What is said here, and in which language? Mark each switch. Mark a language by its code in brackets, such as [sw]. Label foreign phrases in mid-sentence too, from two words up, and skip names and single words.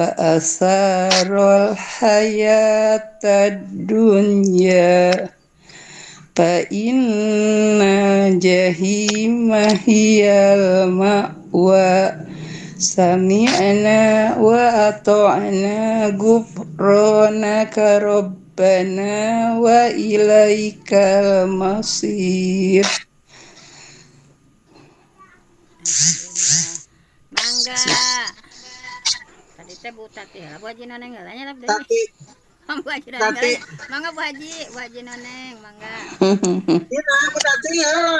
[ar] آثر الحياة الدنيا فإن الجحيم هي المأوى سمعنا وأطعنا غفرانك ربنا وإليك المصير. [su] Alhamdulillah. Mangga. Tadi teh Bu Tati lah Bu Haji Noneng ngalanya lah deui. Bu Haji Noneng ngalanya. Mangga Bu Haji Noneng, mangga. Iya, Bu Tati ya.